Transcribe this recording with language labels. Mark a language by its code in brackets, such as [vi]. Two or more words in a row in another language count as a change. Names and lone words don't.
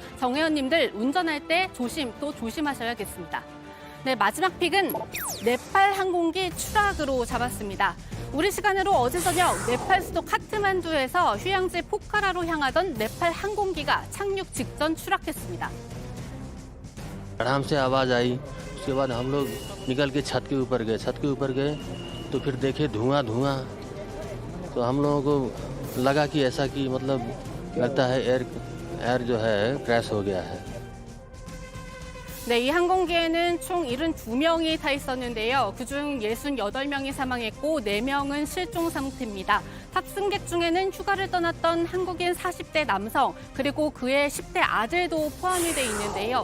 [ko] 정혜원님들 운전할 때 또 조심하셔야겠습니다. 네, 마지막 픽은 네팔 항공기 추락으로 잡았습니다. 우리 시간으로 어제 저녁 네팔 수도 카트만두에서 휴양지 포카라로 향하던 네팔 항공기가 착륙 직전 추락했습니다. [hi] आराम से आवाज आई उसके बाद हम लोग निकल के छत के ऊपर गए तो फिर देखे धुआं तो हम लोगों को लगा कि ऐसा कि मतलब लगता है एयर जो है क्रैश हो गया है. [ko] 네, 이 항공기에는 총 72명이 타 있었는데요. 그중 68명이 사망했고 4명은 실종 상태입니다. 탑승객 중에는 휴가를 떠났던 한국인 40대 남성 그리고 그의 10대 아들도 포함이 돼 있는데요.